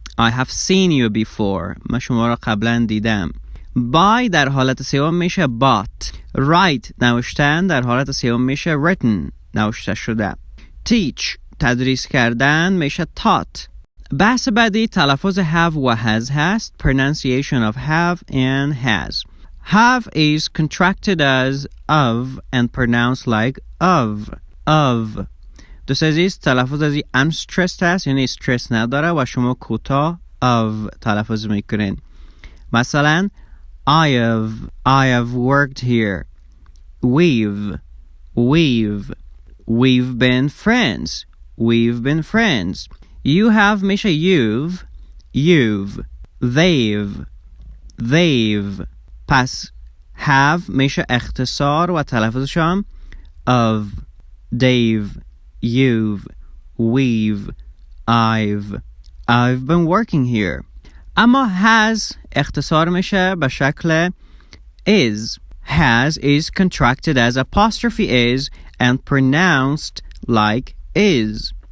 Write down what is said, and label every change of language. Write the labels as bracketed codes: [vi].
[en] I have seen you before. [fa] من شما را قبلا دیدم. buy در حالت سوم میشه bought. write نوشتن در حالت سوم میشه written. نوشته شده. teach تدریس کردن میشه taught. بحث بعدی تلفظ have و has هست. [en] pronunciation of have and has. have is contracted as of and pronounced like of. [fa] دوست عزیز تلفظ از این unstressed هست، یعنی استرس نداره و شما کوتاه of تلفظ میکنین. [en] مثلا I have worked here. We've been friends. You have میشه you've. They've. [fa] پس have میشه اختصار و تلفظش هم of. [en] They've, you've, we've, I've been working here. [fa] اما has اختصار میشه به شکل is. [en] Has is contracted as apostrophe is and pronounced like is.